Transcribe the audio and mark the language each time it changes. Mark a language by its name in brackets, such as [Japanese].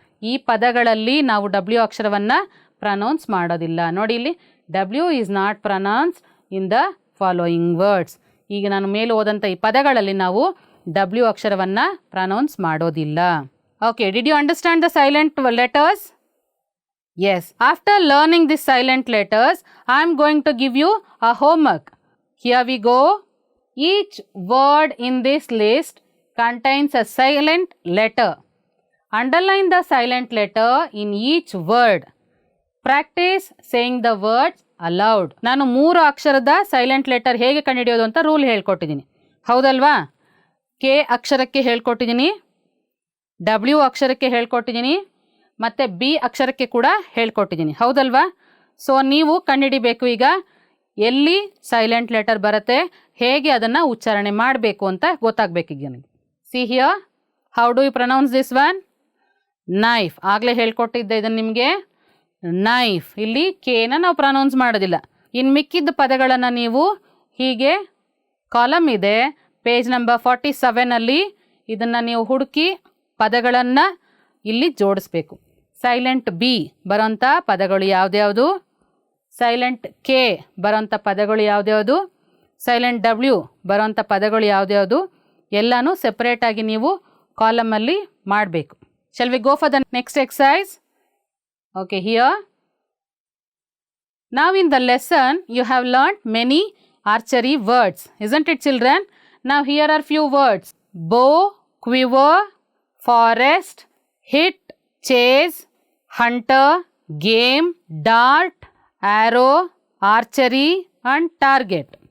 [Kannada] ಈ ಪದಗಳಲ್ಲಿ ನಾವು ಡಬ್ಲ್ಯೂ ಅಕ್ಷರವನ್ನು ಪ್ರನೌನ್ಸ್ ಮಾಡೋದಿಲ್ಲ. [English] ನೋಡಿ ಇಲ್ಲಿ, W is not pronounce in the following words. [Kannada] ಈಗ ನಾನು ಮೇಲೆ ಓದಂಥ ಈ ಪದಗಳಲ್ಲಿ ನಾವು ಡಬ್ಲ್ಯೂ ಅಕ್ಷರವನ್ನು ಪ್ರನೌನ್ಸ್ ಮಾಡೋದಿಲ್ಲ. [English] Okay, did you understand the silent letters? Yes. After learning these silent letters, I am going to give you a homework. Here we go. Each word in this list contains a silent letter. Underline the silent letter in each word. Practice saying the words aloud. [Kannada] ನಾನು 3 ಅಕ್ಷರದ silent letter ಹೇಗೆ ಕಂಡುಹಿಡಿಯೋದು ಅಂತ rule ಹೇಳ್ಕೊಟ್ಟಿದ್ದೀನಿ, ಹೌದಲ್ವಾ? K ಅಕ್ಷರಕ್ಕೆ ಹೇಳ್ಕೊಟ್ಟಿದ್ದೀನಿ, W ಅಕ್ಷರಕ್ಕೆ ಹೇಳ್ಕೊಟ್ಟಿದ್ದೀನಿ, ಮತ್ತು B ಅಕ್ಷರಕ್ಕೆ ಕೂಡ ಹೇಳ್ಕೊಟ್ಟಿದ್ದೀನಿ, ಹೌದಲ್ವಾ? ಸೊ ನೀವು ಕಂಡುಹಿಡಿಬೇಕು ಈಗ ಎಲ್ಲಿ ಸೈಲೆಂಟ್ ಲೆಟರ್ ಬರುತ್ತೆ, ಹೇಗೆ ಅದನ್ನು ಉಚ್ಚಾರಣೆ ಮಾಡಬೇಕು ಅಂತ ಗೊತ್ತಾಗಬೇಕೀಗ ನನಗೆ. [English] See here, how do you pronounce this one? Knife. [Kannada] ಆಗಲೇ ಹೇಳ್ಕೊಟ್ಟಿದ್ದೆ ಇದನ್ನು ನಿಮಗೆ, ನೈಫ್. ಇಲ್ಲಿ ಕೇನ ನಾವು ಪ್ರನೌನ್ಸ್ ಮಾಡೋದಿಲ್ಲ. ಇನ್ನು ಮಿಕ್ಕಿದ್ದ ಪದಗಳನ್ನು ನೀವು ಹೀಗೆ, ಕಾಲಮ್ ಇದೆ ಪೇಜ್ ನಂಬರ್ 47ಅಲ್ಲಿ, ಇದನ್ನು ನೀವು ಹುಡುಕಿ ಪದಗಳನ್ನು ಇಲ್ಲಿ ಜೋಡಿಸ್ಬೇಕು. ಸೈಲೆಂಟ್ ಬಿ ಬರೋಂಥ ಪದಗಳು ಯಾವುದ್ಯಾವುದು, ಸೈಲೆಂಟ್ ಕೆ ಬರೋಂಥ ಪದಗಳು ಯಾವುದ್ಯಾವುದು, ಸೈಲೆಂಟ್ ಡಬ್ಲ್ಯೂ ಬರೋಂಥ ಪದಗಳು ಯಾವುದ್ಯಾವುದು, ಎಲ್ಲನೂ ಸೆಪ್ರೇಟಾಗಿ ನೀವು ಕಾಲಮಲ್ಲಿ ಮಾಡಬೇಕು. [English] Shall we go for the next exercise? Okay, here now in the lesson you have learnt many archery words, isn't it children? Now here are few words: bow, quiver, forest, hit, chase, hunter, game, dart, arrow, archery and target.